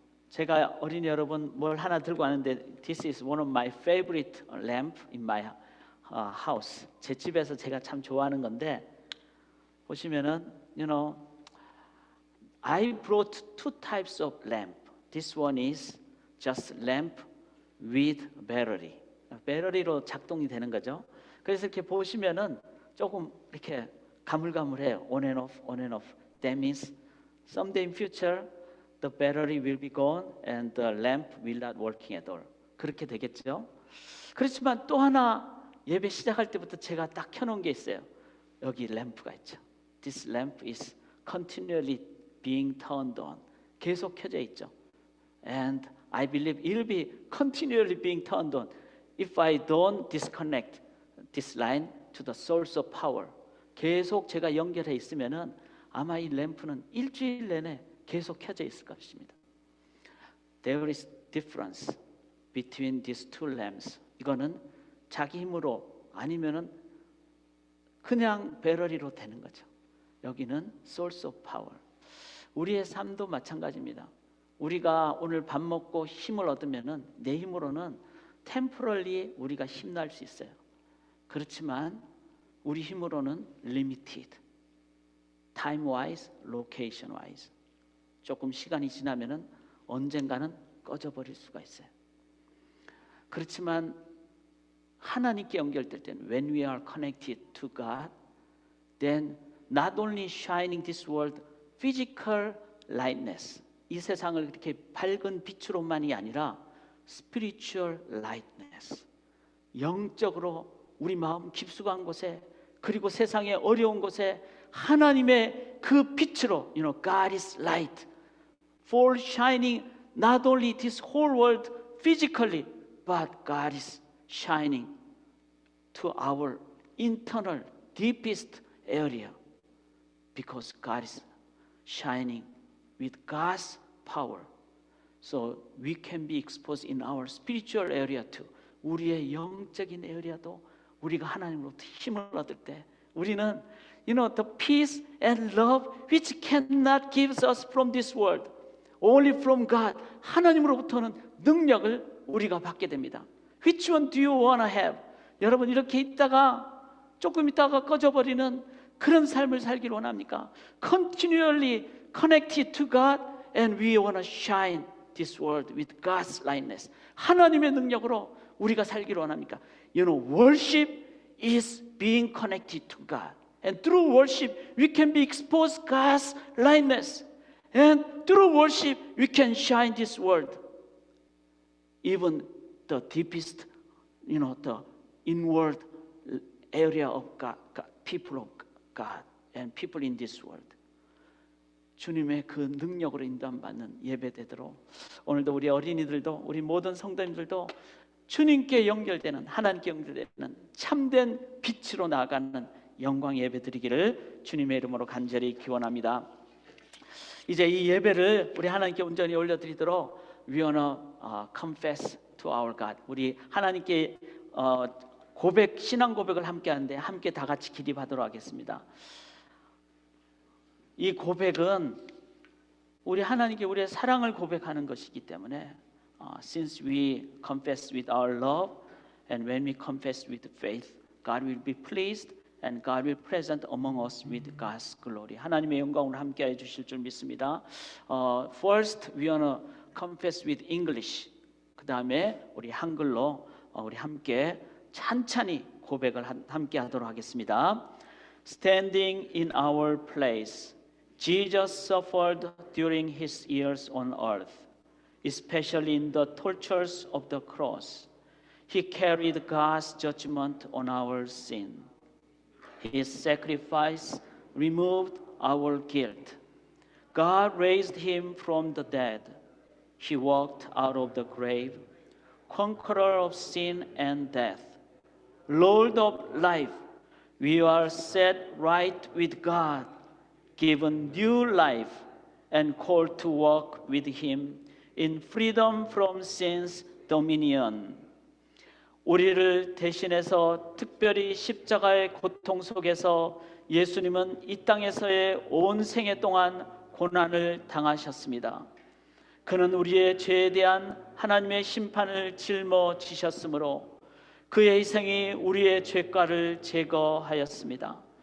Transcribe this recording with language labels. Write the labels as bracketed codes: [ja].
[ko] 제가 어린이 여러분 뭘 하나 들고 왔는데 [en] This is one of my favorite lamp in my house. [ko] 제 집에서 제가 참 좋아하는 건데 보시면은 [en] I brought two types of lamp. This one is just lamp with battery. [ko] 배터리로 작동이 되는 거죠. 그래서 이렇게 보시면은 조금 이렇게 가물가물해요. [en] On and off, on and off. That means someday in future the battery will be gone and the lamp will not working at all. [ko] 그렇게 되겠죠. 그렇지만 또 하나 예배 시작할 때부터 제가 딱 켜놓은 게 있어요. 여기 램프가 있죠. [en] This lamp is continually being turned on. [ko] 계속 켜져 있죠. [en] And I believe it will be continually being turned on if I don't disconnect this line to the source of power. [ko] 계속 제가 연결해 있으면은 아마 이 램프는 일주일 내내 계속 켜져 있을 것입니다. [en] There is difference between these two lamps. [ko] 이거는 자기 힘으로 아니면은 그냥 배터리로 되는 거죠. 여기는 [en] source of power. [ko] 우리의 삶도 마찬가지입니다. 우리가 오늘 밥 먹고 힘을 얻으면은 내 힘으로는 temporarily 우리가 힘날 수 있어요. 그렇지만 우리 힘으로는 limited. [en] time wise, location wise. [ko] 조금 시간이 지나면은 언젠가는 꺼져버릴 수가 있어요. 그렇지만 하나님께 연결될 때는 [en] when we are connected to God, then not only shining this world physical lightness, [ko] 이 세상을 이렇게 밝은 빛으로만이 아니라 [en] spiritual lightness, [ko] 영적으로 우리 마음 깊숙한 곳에 그리고 세상의 어려운 곳에 하나님의 그 빛으로, [en] God is light, for shining not only this whole world physically, but God is shining to our internal deepest area, because God is shining with God's power, so we can be exposed in our spiritual area too. [ko] 우리의 영적인 에리아도 우리가 하나님으로부터 힘을 얻을 때 우리는 [en] the peace and love which cannot give us from this world, only from God, [ko] 하나님으로부터는 능력을 우리가 받게 됩니다. [en] Which one do you want to have? [ko] 여러분 이렇게 있다가 조금 있다가 꺼져버리는 그런 삶을 살기를 원합니까? [en] Continually connected to God and we want to shine this world with God's lightness. [ko] 하나님의 능력으로 우리가 살기를 원합니까? [en] Worship is being connected to God. And through worship, we can be exposed God's lightness. And through worship, we can shine this world. Even the deepest, the inward area of God, people of God, and people in this world. [ko] 주님의 그 능력으로 인도받는 예배되도록 오늘도 우리 어린이들도 우리 모든 성도님들도 주님께 연결되는, 하나님께 연결되는 참된 빛으로 나아가는 영광 예배 드리기를 주님의 이름으로 간절히 기원합니다. 이제 이 예배를 우리 하나님께 온전히 올려드리도록 [en] we wanna confess to our God. [ko] 우리 하나님께 고백, 신앙 고백을 함께 하는데 함께 다 같이 기립하도록 하겠습니다. 이 고백은 우리 하나님께 우리의 사랑을 고백하는 것이기 때문에 [en] since we confess with our love and when we confess with faith, God will be pleased and God will present among us with God's glory. [ko] 하나님의 영광으로 함께해 주실 줄 믿습니다. [en] First, we wanna confess with English. [ko] 그 다음에 우리 한글로 우리 함께 찬찬히 고백을 함께 하도록 하겠습니다. [en] Standing in our place, Jesus suffered during his years on earth, especially in the tortures of the cross. He carried God's judgment on our sin. His sacrifice removed our guilt. God raised him from the dead. He walked out of the grave, conqueror of sin and death, Lord of life. We are set right with God, given new life, and called to walk with Him in freedom from sin's dominion. [ko] 우리를 대신해서 특별히 십자가의 고통 속에서 예수님은 이 땅에서의 온 생애 동안 고난을 당하셨습니다. 그는 우리의 죄에 대한 하나님의 심판을 짊어지셨으므로 그의 희생이 우리의 죄가를 제거하였습니다.